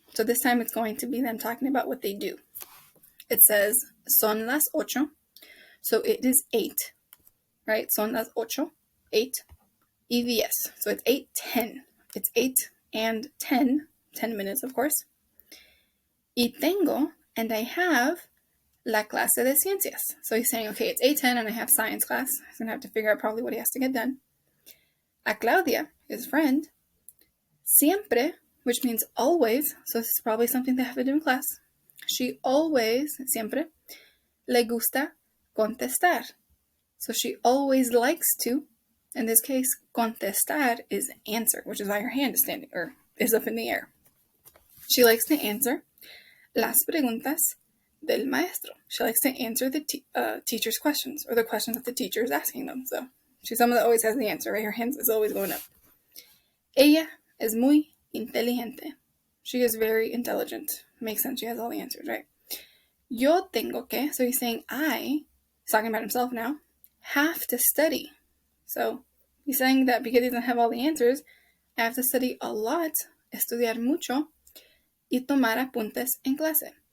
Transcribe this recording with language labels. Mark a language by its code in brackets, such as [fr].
[en] So this time it's going to be them talking about what they do. It says, [es] son las 8. [en] So it is 8, right? [es] Son las 8, 8. Y 10. [en] So it's 8:10. It's 8 and 10 minutes, of course. [es] Y tengo, [en] and I have, [es] la clase de ciencias. [en] So he's saying, okay, it's 8:10 and I have science class. He's going to have to figure out probably what he has to get done. A Claudia, his friend, siempre, which means always, so this is probably something they have to do in class. She always, [es] siempre, le gusta contestar. [en] So she always likes to, in this case, contestar is answer, which is why her hand is standing, or is up in the air. She likes to answer [es] las preguntas del maestro. [en] She likes to answer the teacher's questions, or the questions that the teacher is asking them. So she's someone that always has the answer, right? Her hand is always going up. [es] Ella es muy inteligente. [en] She is very intelligent. Makes sense. She has all the answers, right? [es] Yo tengo que, [en] so he's saying he's talking about himself now, have to study. So he's saying that because he doesn't have all the answers, I have to study a lot, [es] estudiar mucho, y tomar apuntes en clase.